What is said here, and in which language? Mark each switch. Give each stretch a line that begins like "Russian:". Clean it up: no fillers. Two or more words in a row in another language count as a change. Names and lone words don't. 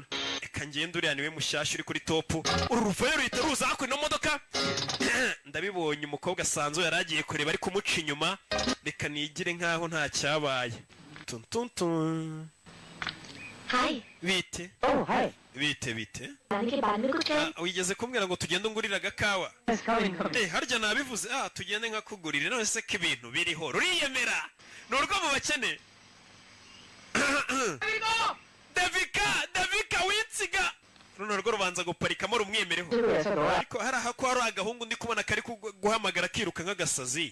Kinyarwanda: Eka ngende uriya niwe mushyashya uri kuri top. Uru ruvayo ruhita ruza hakuno ino modoka. Ndabibonye umukobwa asanzwe yaragiye kureba ari kumuca inyuma. Reka nigire nkaho nta cyabaye. Tuntuntun. Hi. Bite?
English: Oh, hi.
Kinyarwanda: Bite?
Hindi: जाने के बाद में कुछ कहें?
Kinyarwanda: Wigeze kumbwira ngo tugende ungurira agakawa.
English: Yes, coming.
Kinyarwanda: Harya nabivuze. Tugende nkakugurira none se k'ibintu biriho. Ruriyemera. Nurwo mu bakene. Davika winsiga. Runo rwo rubanza guparikamo rumwemereho. Ariko hari aho kwa agahungu ndi kubona kari guhamagara kiruka nk'agasazi.